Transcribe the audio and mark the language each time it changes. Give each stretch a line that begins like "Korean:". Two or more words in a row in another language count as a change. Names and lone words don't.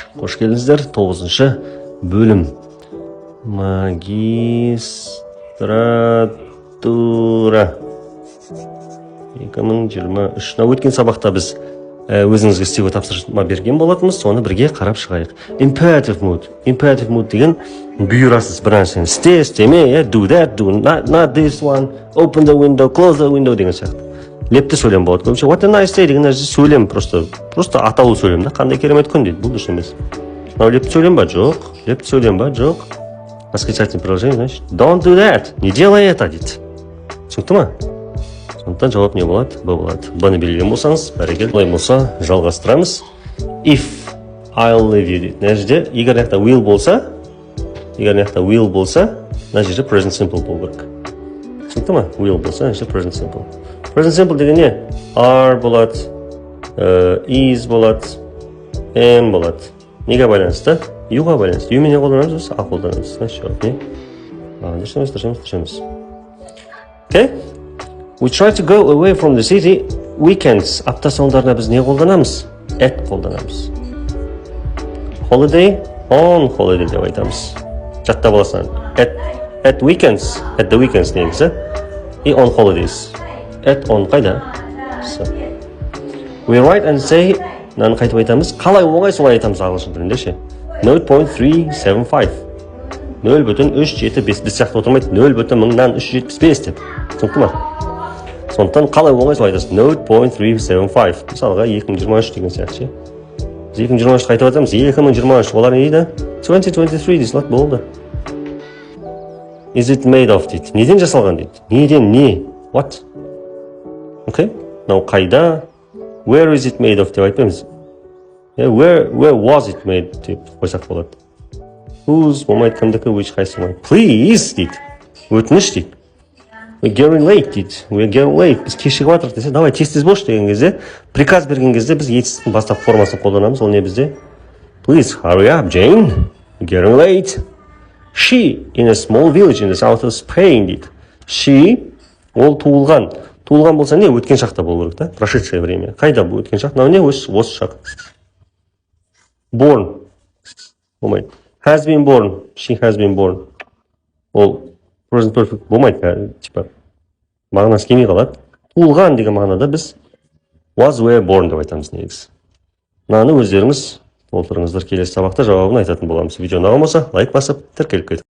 Kazakh: Қош келдіңіздер. 9-шы бөлім. Магистратура 2023. Өткен сабақта біз өзіңізге істеуге тапсырма берген болатынбыз, соны бірге қарап шығайық.
English: Imperative mood. Imperative mood
Kazakh: деген бұйырасыз бір нәрсені істе, істеме,
English: do that, do not this one, open the window, close the window
Kazakh: деген сияқты. Лепті сөйлем болады. Көбінше
English: what a nice day
Kazakh: деген нәрсе сөйлем, просто атаулы сөйлем да. Қандай керемет күн дейді. Бұл дұрыс емес. Мынау лепті сөйлем ба? Жоқ. Лепті сөйлем ба? Жоқ.
Russian: Восклицательное предложение, значит,
English: don't do that.
Russian: Не делай это дейді.
Kazakh: Түсінікті ма? Сондықтан жауап не болады? Б болады. Б-ны белгілеген болсаңыз, бәрекелді. Олай болса, жалғастырамыз.
English: If I'll leave you
Kazakh: дейді. Мына жерде егер мына жақта will болса, мына жерде
English: present simple
Kazakh: болу керек. Түсінікті ма? Will болса, мына жерде
English: present simple. Present simple
Kazakh: деген не? Are болады, is болады, am болады. Неге байланысты? Youға байланысты. You менен қолданамыз, а қолданамыз. Жауап не? Дұрыс.
English: Okay? We try to go away from the city weekends.
Kazakh: Апта соңдарына біз не қолданамыз? At қолданамыз. Holiday,
English: on holiday
Kazakh: деп айтамыз. Жаттап аласың.
English: At weekends, at the weekends негізі. И on holidays. At on қайда? We write and say,
Kazakh: наны қайтып айтамыз. Қалай оңай солай айтамыз ағылшын тілінде ше. 0.375. 0.375 біз сияқты отырмайды. 0.375 деп. Түсінікті ма? Сондықтан қалай оңай солай айтасыз. 0.375. Мысалға 2023 деген сияқты ше. Біз 2023 қайтып айтамыз. 2023 олар не дейді? 2023 дейсіз болды.
English: Is it made of
Kazakh: дейді. Неден жасалған дейді. Неден не?
English: What?
Kazakh: Okay? Now қайда?
English: Where is it made of
Kazakh: деп айтпаймыз.
English: Where was it made
Kazakh: деп қойсақ болады. Whose болмайды, кімдікі, which қайсы болмайды. Please дейді. Өтініш дейді.
English: We're getting late дейді. We're getting late.
Kazakh: Біз кешігіп жатырық десе, давай тез болшы деген кезде, приказ берген кезде біз етістің бастап формасын қолданамыз. Ол не бізде?
English: Please hurry up, Jane. We're getting late. She in a small village in the south of Spain дейді.
Kazakh: She, ол туылған. Туылған болса не? Өткен шақта болу керек та?
Russian: Прошедшее время.
Kazakh: Қайда бұл өткен шақ? Мынау не? Осы шақ. Born. Болмайды.
English: Has been born. She has been born.
Kazakh: Ол
English: present perfect
Kazakh: болмайды. Типа, мағынасы келмей қалады. Туылған деген мағынада біз
English: was were born
Kazakh: деп айтамыз негізі. Мынаны өздеріңіз толтырыңыздар, келесі сабақта жауабын айтатын боламыз. Видео ұнаған болса, лайк басып, тіркеліп кетіңіздер.